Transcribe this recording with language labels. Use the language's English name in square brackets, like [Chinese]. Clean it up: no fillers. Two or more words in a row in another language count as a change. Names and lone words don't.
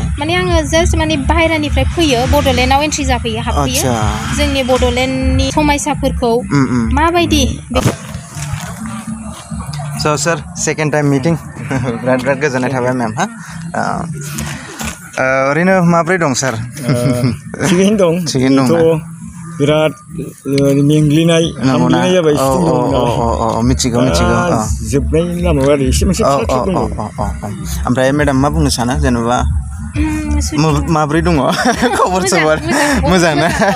[Bodo] माने आङो जास्ट माने बाहेरानिफ्राय फैयो बड'लेण्डआव एन्ट्रि जाफैयो हाबफैयो जोंनि बड'लेण्डनि समायसाफोरखौ माबायदि [English] So sir, second time meeting. [Bodo] Berat गोजोननाय थाबाय मैम हा ओरैनो माब्रै दं सार थिगैनो दं थिगैनो दं बिराद मेंग्लिनाय हामग्लिनाय जाबाय मिथिगौ जोबनाय लामायाव आरो एसे मोनसे ओमफ्राय मेडाम मा बुंनो सानो जेनेबा माब्रै दङ खबर सबर मोजां ना